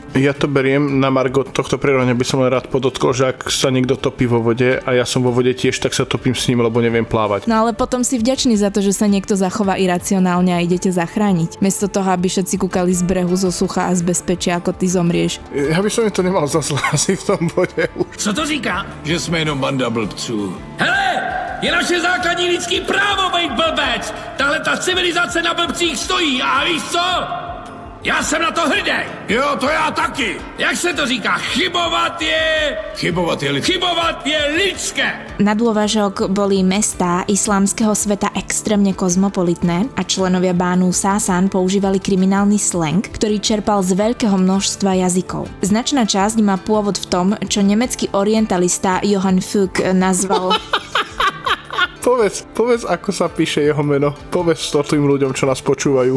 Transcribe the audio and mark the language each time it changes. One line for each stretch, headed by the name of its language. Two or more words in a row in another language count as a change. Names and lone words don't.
Slovak: Ja to beriem na margo tohto prirovnania, by som len rád podotkol, že ak sa niekto topí vo vode a ja som vo vode tiež, tak sa topím s ním, lebo neviem plávať. No ale potom si vďačný za to, že sa niekto zachová iracionálne a idete zachrániť. Miesto toho, aby všetci kúkali z brehu zo sucha a z bezpečia, ako ty zomrieš. Ja by som to nemal zase asi v tom bode už.
Czech: Co to říká? Že jsme jenom banda blbců. Hele, je naše základní lidský právo být blbec. Tahle ta civilizace na blbcích stojí a víš co? Já jsem na to hrdý. Jo, to já taky. Jak se to říká? Chybovat je lidské.
Slovak: Na dôvažok boli mestá islamského sveta extrémne kozmopolitné a členovia Bánu Sásan používali kriminálny slang, ktorý čerpal z veľkého množstva jazykov. Značná časť má pôvod v tom, čo nemecký orientalista Johann Fuchs nazval... Povedz, ako sa píše jeho meno. Povedz to tým ľuďom, čo nás počúvajú.